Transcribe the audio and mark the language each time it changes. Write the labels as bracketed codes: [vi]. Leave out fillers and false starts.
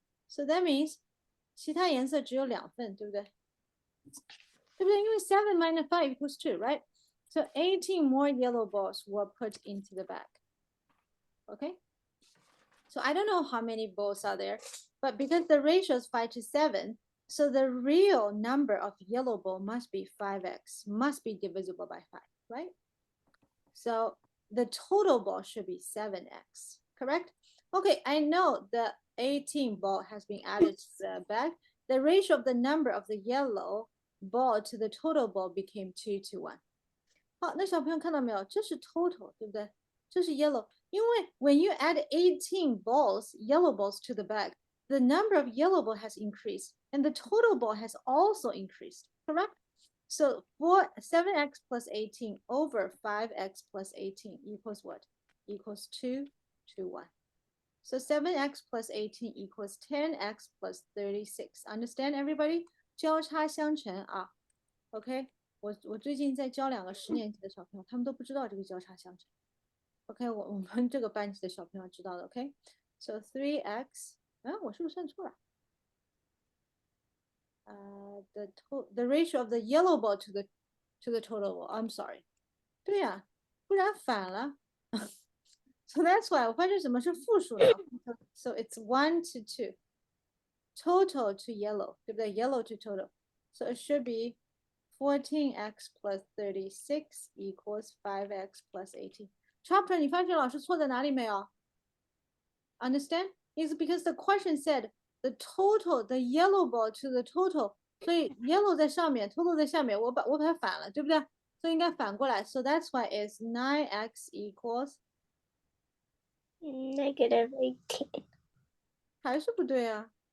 [en] So that means [zh] 其他颜色只有2份，对不对？对不对？ [en] 因为7 minus 5 equals 2, right? So 18 more yellow balls were put into the bag. Okay? So I don't know how many balls are there, but because the ratio is 5 to 7, so the real number of yellow ball must be 5x, must be divisible by 5, right? So the total ball should be 7x, correct? Okay, I know the 18 ball has been added to the bag. The ratio of the number of the yellow ball to the total ball became 2 to 1. [zh] 好，那小朋友看到没有？这是 total， 对不对？这是 yellow。因为 [en] when you add 18 balls, yellow balls to the bag, the number of yellow ball has increased and the total ball has also increased, correct? So 7x plus 18 over 5x plus 18 equals what? Equals 2 to 1. So 7x plus 18 equals 10x plus 36. Understand everybody? [zh] 交叉相乘啊 OK 我最近在教2个10年级的小朋友，他们都不知道这个交叉相乘。 OK， 我们这个班级的小朋友知道的。 [en] OK，so 3x， [zh] 我是不是算错了？ [en] The ratio of the yellow ball to the total ball. I'm sorry。 [zh] 对呀，不然反了。 [en] So that's why [zh] 我发现什么是复数呢 [en] ？So it's 1 to 2. Total to yellow， [zh] 对不对 [en] ？Yellow to total. So it should be 14x plus 36 equals 5x plus 18. [zh] Chopper, 你发现老师错在哪里没有 ？ [en] Understand? It's because the question said the total, the yellow ball to the total. [zh] 所以 yellow 在上面 ，total 在下面，我把它反了，对不对？所以应该反过来。 [en] So that's why it's 9x equals -18. [zh] 还是不对啊。